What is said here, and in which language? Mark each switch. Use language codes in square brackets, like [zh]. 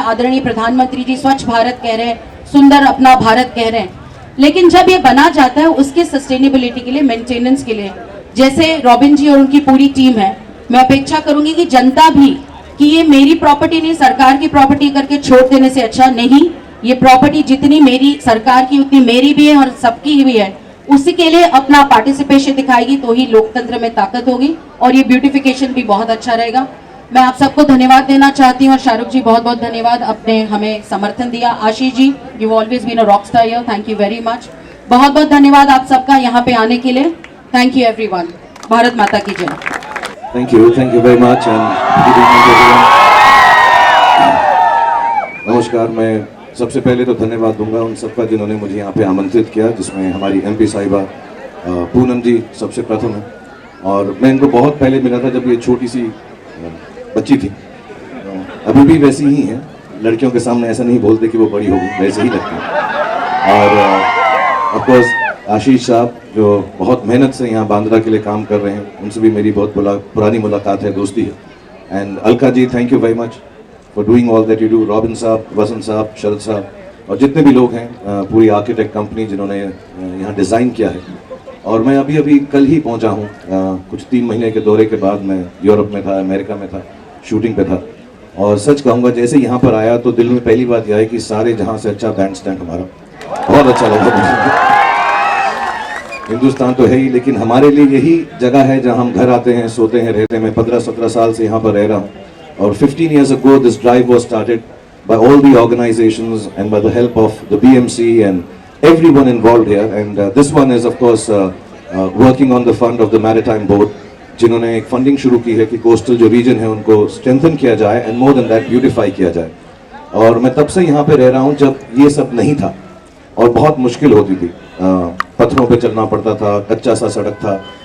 [hi] आदरणीय प्रधानमंत्री जी स्वच्छ भारत कह रहे हैं, सुंदर अपना भारत कह रहे हैं, लेकिन जब ये बना जाता है उसके सस्टेनेबिलिटी के लिए, मेंटेनेंस के लिए, जैसे रॉबिन जी और उनकी पूरी टीम है, मैं अपेक्षा करूंगी कि जनता भी, कि ये मेरी प्रॉपर्टी नहीं सरकार की प्रॉपर्टी करके छोड़ देने से अच्छा नहीं, ये प्रॉपर्टी जितनी मेरी सरकार की उतनी मेरी भी है और सबकी भी है, उसी के लिए अपना पार्टिसिपेशन दिखाएगी, तो ही लोकतंत्र में ताकत होगी और ये ब्यूटिफिकेशन भी बहुत अच्छा रहेगा। मैं आप सबको धन्यवाद देना चाहती हूँ और शाहरुख जी बहुत बहुत धन्यवाद, आपने हमें समर्थन दिया। Ashish ji, [en] You always been a rock star here, thank you very much. [hi] बहुत बहुत धन्यवाद आप सबका यहाँ पे आने के लिए। [en] Thank you everyone. [hi] भारत माता की जय। [en] Thank you very much and good evening everyone. [hi] नमस्कार। मैं सबसे पहले तो धन्यवाद दूंगा उन सबका जिन्होंने मुझे यहाँ पे आमंत्रित किया, जिसमें हमारी एमपी साहिबा पूनम जी सबसे प्रथम है। और मैं इनको बहुत पहले मिला था जब ये छोटी सी बच्ची थी। अभी भी वैसी ही है, लड़कियों के सामने ऐसा नहीं बोलते कि वो बड़ी होगी, वैसे ही लगती है। और ऑफ कोर्स आशीष साहब जो बहुत मेहनत से यहाँ बांद्रा के लिए काम कर रहे हैं, उनसे भी मेरी बहुत पुरानी मुलाकात है, दोस्ती है। And Alka ji, [en] Thank you very much for doing all that you do. [hi] Robin साहब, वसंत साहब, शरद साहब और जितने भी लोग हैं, पूरी आर्किटेक्ट कंपनी जिन्होंने यहाँ डिज़ाइन किया है। और मैं अभी कल ही पहुँचा हूँ, कुछ 3 महीने के दौरे के बाद मैं यूरोप में था, अमेरिका में था, शूटिंग पे था। और सच कहूँगा जैसे यहाँ पर आया तो दिल में पहली बात यह है कि सारे जहाँ से अच्छा बैंड स्टैंड हमारा, बहुत अच्छा लगा मुझे। हिंदुस्तान तो है ही, लेकिन हमारे लिए यही जगह है जहां हम घर आते हैं, सोते हैं, रहते हैं। मैं 15-17 साल से यहाँ पर रह रहा हूँ। [en] और 15 years ago this drive was started by all the organizations and by the help of the BMC and everyone involved here. And this one is of course working on the fund of the Maritime Board, [hi] जिन्होंने एक funding शुरू की है कि coastal जो reason है उनको strengthen किया जाए [en] and more than that [hi] beautify किया जाए। और मैं तब से यहाँ पे रह रहा हूँ जब ये सब नहीं था और बहुत मुश्किल होती थी, पत्थरों पे चलना पड़ता था, कच्चा सा सड़क था।